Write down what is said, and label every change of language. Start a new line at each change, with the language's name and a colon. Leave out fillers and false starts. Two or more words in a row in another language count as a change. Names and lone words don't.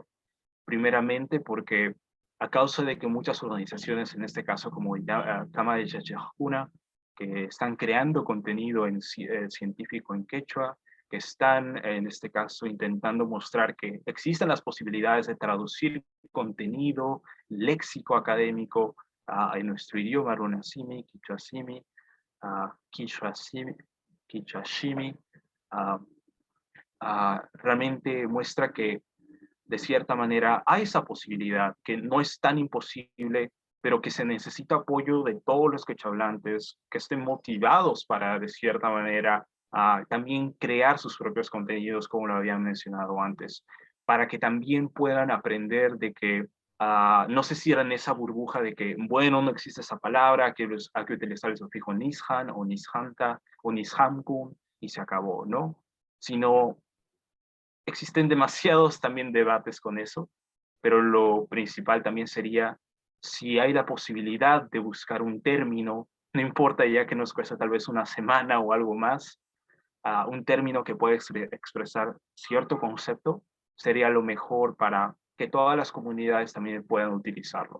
Spanish: Primeramente porque a causa de que muchas organizaciones, en este caso como Kama de Yachajuna, que están creando contenido científico en quechua, que están en este caso intentando mostrar que existen las posibilidades de traducir contenido léxico académico en nuestro idioma,
Quechua: runasimi, quichuasimi, quichuashimi,
Spanish: realmente muestra que de cierta manera hay esa posibilidad, que no es tan imposible, pero que se necesita apoyo de todos los quechohablantes, que estén motivados para de cierta manera también crear sus propios contenidos, como lo habían mencionado antes, para que también puedan aprender de que no se cierran esa burbuja de que, bueno, no existe esa palabra, hay que utilizar el sufijo nishan o nishanta o nishamkun y se acabó, ¿no? Sino existen demasiados también debates con eso, pero lo principal también sería si hay la posibilidad de buscar un término, no importa ya que nos cuesta tal vez una semana o algo más, un término que puede expresar cierto concepto sería lo mejor para que todas las comunidades también puedan utilizarlo.